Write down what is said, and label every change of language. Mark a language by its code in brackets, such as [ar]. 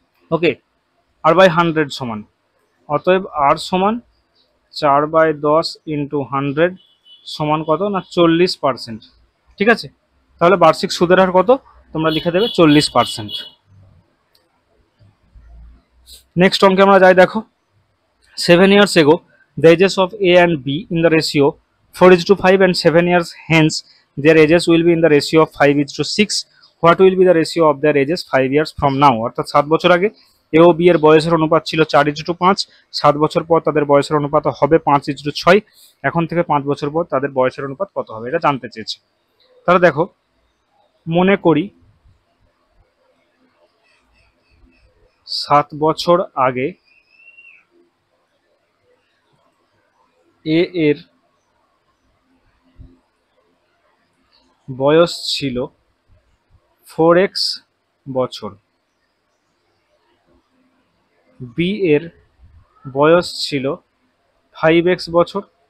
[bn] Okay, r by 100 সমান, অতএব r সমান 4/10 ইন্টু 100 সমান কত না 40%। ঠিক আছে, তাহলে বার্ষিক সুদের হার কত তোমরা লিখে দেবে 40%। নেক্সট অঙ্কে আমরা যাই। দেখো, [en] 7 years ago the ages of A and B in the ratio 4:5, and 7 years hence their ages will be in the ratio of 5:6. What will be the ratio of their ages 5 years from now? [bn] অর্থাৎ 7 বছর আগে এ ও B এর বয়সের অনুপাত ছিল 4:5, 7 বছর পর তাদের বয়সের অনুপাত হবে 5:6, এখন থেকে 5 বছর পর তাদের বয়সের অনুপাত কত হবে, এটা জানতে চেয়েছে। তাহলে দেখো, মনে করি 7 বছর আগে এ এর বয়স ছিল 4x বছর, বি এর বয়স ছিল 5x বছর।